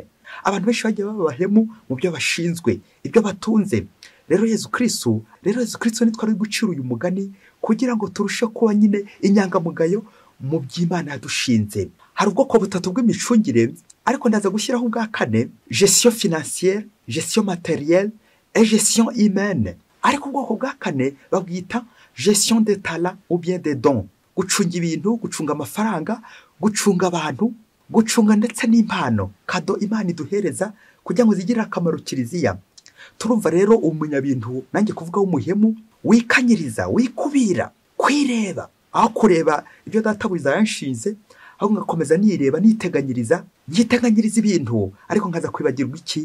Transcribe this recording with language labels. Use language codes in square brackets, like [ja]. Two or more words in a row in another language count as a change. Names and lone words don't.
[rw] Abantu benshi bagiye babahemu mu byo bashinzwe, ibyo batunze. Rero Yezu Kristo ni twari gucira uyu mugani kugira ngo turushe kuba nyine inyangamugayo mu by'Imana yadushinze. Hari ubwoko butatu bw'imicungire, ariko ndaza gushyiraho ubwa kane: [fr] gestion financière, gestion matérielle et gestion humaine. [rw] Ariko ubwoko bwa kane babwita [fr] gestion des talents ou bien des dons. [rw] Gucunga ibintu, gucunga amafaranga, gucunga abantu, gucunga ndetse n'impano, kado Imana iduhereza kugira ngo zigirire akamaro kiliziya. Turumva rero umunyabintu, nanjye kuvuga w'umuhemu, wikanyiriza, wikubira, kwireba, aho kureba ibyo databuza yanshinze, aho ngakomeza nireba, niteganyiriza ibintu, ariko nkaza kwibagirwa iki?